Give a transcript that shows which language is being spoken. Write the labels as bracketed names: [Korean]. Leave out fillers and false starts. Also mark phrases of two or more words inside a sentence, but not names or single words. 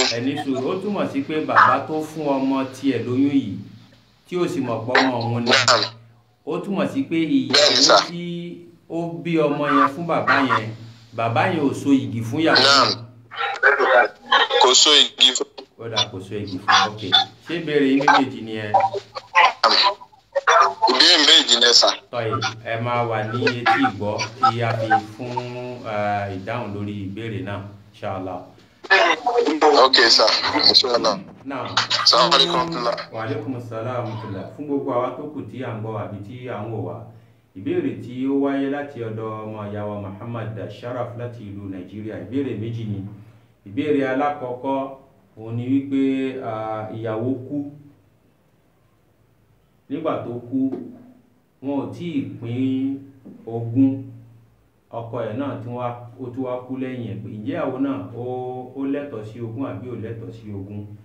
[Yoruba] ẹni sùúrù ó túmọ̀ sí pé bàbá tó fún ọmọ tiẹ̀ lóyún yìí tí ó sì mọ̀ pọ́ ọmọ òun ni ó túmọ̀ sí pé ìyàwó tí ó bí ọmọ yẹn fún bàbá yẹn ò so igi fún ìyàwó. kò so igi fún. ó dà kò so igi fún ok ṣé ìbéèrè yín méjèèjì ni ẹ. ìbéèrè méjì ni ẹ sà. tọ́yì ẹ máa wà ní etí ìgbọ́ tí a fi fún ìdáhùn lórí ìbéèrè náà inshallah. [English] ok sir inshallah. now [Arabic] السلام عليكم. وعليكم السلام [Yoruba] wa fún gbogbo àwa tó kù tí à ń gbọ́ àbí tí à ń wò wá ìbéèrè tí ó wáyé láti ọ̀dọ̀ ọmọ ìyá wa Muhammad Sharaf láti ìlú Nàìjíríà ìbéèrè méjì ni ìbéèrè alákọ̀ọ́kọ́ òun ni wípé ìyàwó kú nígbà tó kú wọn ò tí ì pín ogún ọkọ ẹ̀ náà tí ó tún wá kú lẹ́yìn ẹ̀ pé ìjẹ́ ìyàwó náà ó lẹ́tọ̀ọ́ sí ogún àbí ò lẹ́tọ̀ọ́ sí ogún.